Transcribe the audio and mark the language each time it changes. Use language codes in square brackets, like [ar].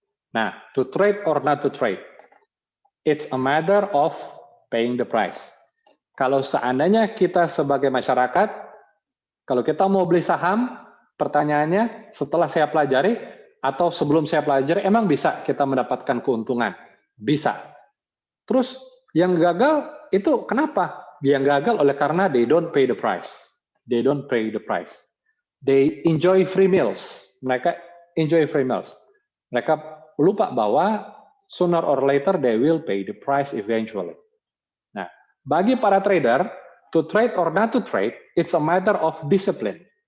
[en] Nah, to trade or not to trade, it's a matter of paying the price. [id] Kalau seandainya kita sebagai masyarakat, kalau kita mau beli saham, pertanyaannya setelah saya pelajari atau sebelum saya pelajari, emang bisa kita mendapatkan keuntungan? Bisa. Terus yang gagal itu kenapa? Yang gagal oleh karena [en] they don't pay the price. They don't pay the price. They enjoy free meals. [id] Mereka [en] enjoy free meals. Mereka [id] lupa bahwa [en] sooner or later they will pay the price eventually. [id] Nah, bagi para trader, [en] to trade or not to trade, it's a matter of discipline.